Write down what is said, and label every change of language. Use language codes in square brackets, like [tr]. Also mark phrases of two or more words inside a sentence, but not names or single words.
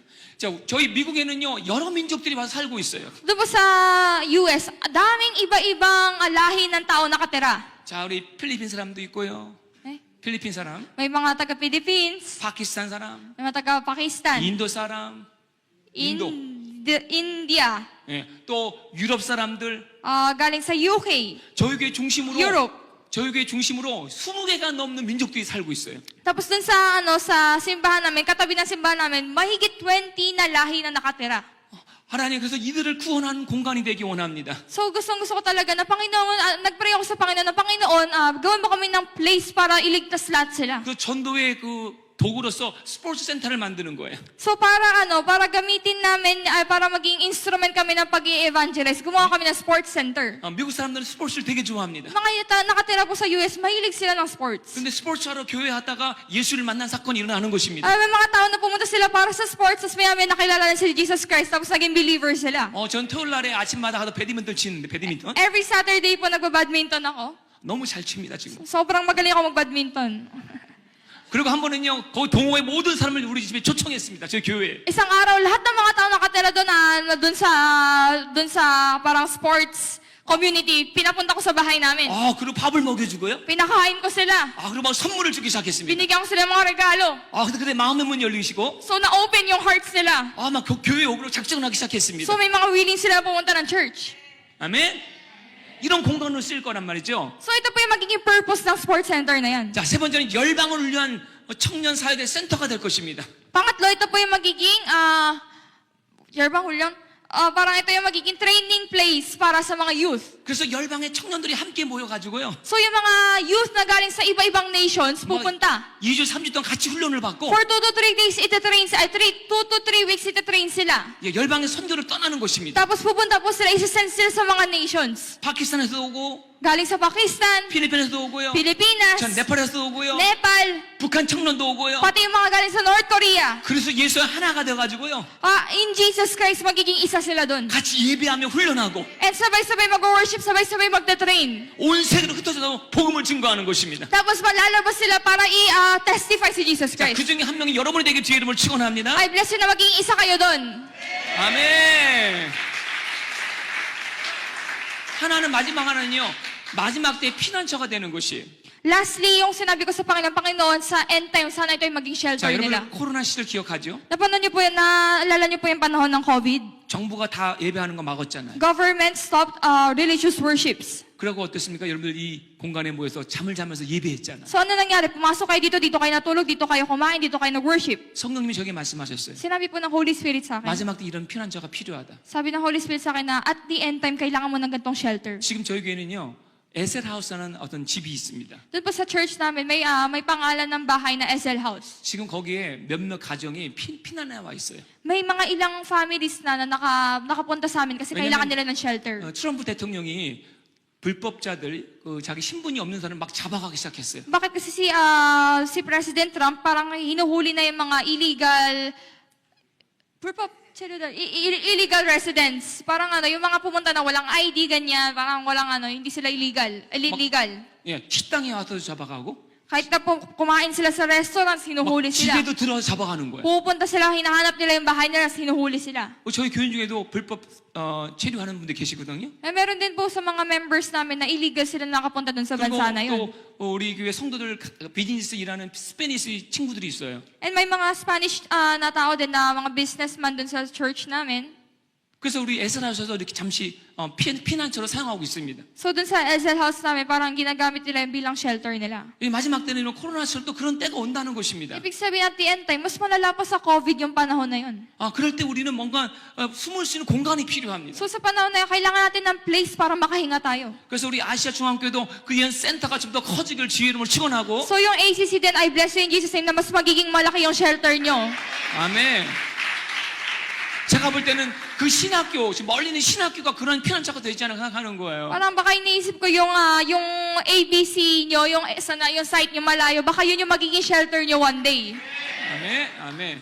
[ko] 자, 저희 미국에는요, 여러 민족들이 와서 살고 있어요. [tl] Doon po sa US, daming iba-ibang lahi ng tao nakatira. [ko] 자, 우리 필리핀 사람도 있고요. Eh? 필리핀 사람, [tl] May mga taga-Philippines, [ko] 파키스탄 사람, [tl] may mga taga-Pakistan, [ko] 인도 사람, 인도. [tl] India, [ko] 예, 또 유럽 사람들, [tl] galing sa UK, [ko] 저희 교회 중심으로 [tl] Europe. [ko] 저희 교회 중심으로 20개가 넘는 민족들이 살고 있어요. [tl] Tapos dun sa simbahan namin, katabi ng simbahan namin, mahigit 20 na lahi na nakatira. [ko] 하나님 그래서 이들을 구원하는 공간이 되기 원합니다. [tl] So gusto ko talaga na Panginoon, nagpray ako sa Panginoon na Panginoon, gawin mo kami ng place para iligtas lahat sila. [ko] 그 전도의 그 도구로서 스포츠 센터를 만드는 거예요. [tl] So para gamitin namin, para maging instrument kami ng pag-i-evangelize, gumawa kami ng sports center. [ko] 미국 사람들은 스포츠를 되게 좋아합니다. [tl] Mga nakatira po sa US, mahilig sila ng sports. [ko] 근데 스포츠하러 교회 왔다가 예수를 만난 사건이 일어나는 것입니다. [tl] May mga tao na pumunta sila para sa sports, tapos may nakilala na si Jesus Christ, tapos naging believer sila. [ko] 전 토요일 날에 아침마다 가서 배드민턴 치는데 배드민턴 [tl] Every Saturday po nagba-badminton ako. [ko] 너무 잘 칩니다 지금. [tl] Sobrang magaling ako mag-badminton. [ko] 그리고 한 번은요, 거기 동호회 모든 사람을 우리 집에 초청했습니다. 저희 교회에. [tl] Isang araw, lahat ng mga tao nakatira doon sa parang sports community, pinapunta ko sa bahay namin. [ko] 그리고 밥을 먹여주고요. [tl] Pinakain ko sila. [ko] 그리고 막 선물을 주기 시작했습니다. [tl] Binigyan ko sila ng mga regalo. [ko] 근데 그때 마음의 문 열리시고, [tl] So, na-open yung hearts nila. [ko] 막 교회 오기로 작정을 하기 시작했습니다. [tl] So, may mga willing sila pumunta ng church. [ko] 아멘. 이런 공간으로 쓸 거란 말이죠. [tl] So, ito po yung magiging purpose ng sports center na yan. [ko] 자, 세 번째는 열방을 위한 청년 사회대 센터가 될 것입니다. [tl] Pangatlo, ito po yung magiging, yerbang hulyon, parang ito yung magiging training place para sa mga youth. [ko] 그래서 열방의 청년들이 함께 모여가지고요. [tl] So yung mga youth na galing sa iba-ibang nations, pupunta. [ko] 2주, 3주 동안 같이 훈련을 받고 [en] For 2 to 3 days, itatrain, 2 to 3 weeks, [tl] itatrain sila. [ko] 예, 열방의 선교를 떠나는 것입니다. [tl] Tapos pupunta po sila, isa-send sila sa mga nations. [ko] 파키스탄에서 오고 [tl] Galing sa Pakistan, [ko] 필리핀에서도 오고요. [tl] Pilipinas, [ko] 전 네팔에서도 오고요. [tl] Nepal, [ko] 북한 청년도 오고요. [tl] pati yung mga galing sa North Korea. [ko] 그래서 예수 하나가 돼가지고요. [en] In Jesus Christ, [tl] magiging isa sila doon. [ko] 같이 예배하며 훈련하고 [tl] And sabay-sabay mag-worship, sabay-sabay magta-train. [ko] 온 세계로 흩어져서 복음을 증거하는 것입니다. [tl] Tapos lalabas sila para i-testify si Jesus [ko] 자, [tl] Christ. [ko] 그 중에 한 명이 여러분이 되게 주의 이름을 축원합니다. [tl] I bless you na maging isa kayo doon. [ko] 아멘. 하나는 마지막 하나는요. 마지막 때 피난처가 되는 것이에요. [tl] Lastly, yung sinabi ko sa Panginoon sa [en] end time, [tl] sana ito ay maging shelter [ko] 자, [tl] nila. [ko] 여러분 코로나 시절 기억하죠? [tl] Napanood niyo po yan, naalala niyo po yung panahon ng COVID? [ko] 정부가 다 예배하는 거 막았잖아요. [en] Government stopped religious worships. [ko] 그리고 어떻습니까? 여러분들 이 공간에 모여서 잠을 자면서 예배했잖아요. [tl] So ano nangyari? Pumasok kayo dito kayo natulog, dito kayo kumain, dito kayo nag-worship. [ko] 성령님이 저에게 말씀하셨어요. [tl] Sinabi po ng Holy Spirit sa akin. [ko] 마지막 때 이런 피난처가 필요하다. [tl] Sabi ng Holy Spirit sa akin na [en] at the end time, [tl] kailangan mo ng ganitong shelter. [ko] 지금 저희 교회는요. 에셀하우스라는 어떤 집이 있습니다. [tl] Doon po sa church namin, may pangalan ng bahay na SL House. [ko] 지금 거기에 몇몇 가정이 피난에 와 있어요. [tl] May mga ilang families na nakapunta sa amin kasi [ko] 왜냐면, [tl] kailangan nila ng shelter. [ko] 트럼프 대통령이 불법자들, 자기 신분이 없는 사람 막 잡아가기 시작했어요. [tl] Bakit kasi si President Trump parang hinuhuli na yung mga illegal residents. Parang yung mga pumunta na walang ID, ganyan, parang walang hindi sila illegal. [ko] 예, 식당에 와서 잡아가고 [tl] Kahit na po kumain sila sa restaurants, hinuhuli [ko] 막 [tl] sila. [ko] 집에도 들어와서 잡아가는 거예요. [tl] Pupunta sila, hinahanap nila yung bahay nila, hinuhuli sila. [ko] 저희 교인 중에도 불법 체류하는 분들 계시거든요. [tl] Meron din po sa mga members namin na illegal sila nakapunta dun sa [ko] 그리고 [tl] bansa na yun. [ko] 또 우리 교회 성도들 비즈니스 일하는 스페니시 친구들이 있어요. [tl] And may mga Spanish na tao din na mga businessman dun sa church namin. [ko] 그래서 우리 에스라에서도 이렇게 잠시 피난처로 사용하고 있습니다. [tl] So dun sa SL House namin, parang ginagamit nila yung bilang shelter nila. [ko] 이 마지막 때는 이런 코로나 시절 또 그런 때가 온다는 것입니다. [tl] Ibig sabihin [en] at the end time, [tl] mas malala pa sa COVID yung panahon na yun. [ko] 그럴 때 우리는 뭔가 숨을 수 있는 공간이 필요합니다. [tl] So sa panahon na yun, kailangan natin ng place para makahinga tayo. [ko] 그래서 우리 아시아 중앙교회도 그 이런 센터가 좀 더 커지길 주의 이름을 축원하고 [tl] So yung ACC din, [en] I bless you in Jesus' name [tl] na mas magiging malaki yung shelter nyo. [ko] 아멘. 제가 볼 때는 그 신학교, 지금 멀리 있는 신학교가 그런 피난처가 되지 않나 생각하는 거예요. [tl] Parang baka iniisip ko yung ABC nyo, yung site nyo malayo, baka yun yung magiging shelter nyo [en] one day. [ko] 아멘, 아멘.